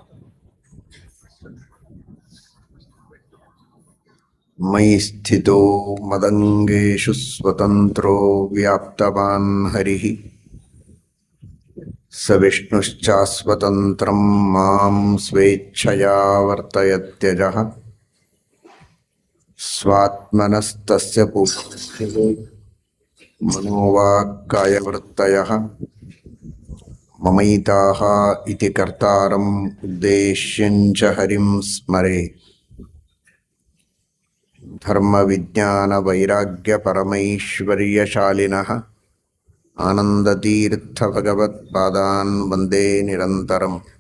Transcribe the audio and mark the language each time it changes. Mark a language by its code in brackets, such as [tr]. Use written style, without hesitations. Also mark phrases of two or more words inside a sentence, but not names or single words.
[sa] ಮಯಿ ಸ್ಥಿತೋ ಮದಂಗೇಷು ಸ್ವತಂತ್ರೋ ವ್ಯಾಪ್ತವಾನ್ ಹರಿಃ ಸ ವಿಷ್ಣುಶ್ಚಾಸ್ವತಂತ್ರಂ ಮಾಂ ಸ್ವೇಚ್ಛಯಾ ವರ್ತಯತ್ಯಜಃ. ಸ್ವಾತ್ಮನಸ್ತಸ್ಯ ಪೂಜ್ಯತೆ ಮನೋವಾಕ್ಕಾಯವೃತ್ತಯಃ ಮಮೈತಾಃ ಇತಿ ಕರ್ತಾರಂ ಉದ್ದೇಶ್ಯಂಚ ಹರಿಂ ಸ್ಮರೇತ್. ಧರ್ಮ ವಿಜ್ಞಾನ ವೈರಾಗ್ಯ ಪರಮೈಶ್ವರ್ಯಶಾಲಿನಃ ಆನಂದತೀರ್ಥ ಭಗವತ್ಪಾದಾನ್ ವಂದೇ ನಿರಂತರಂ.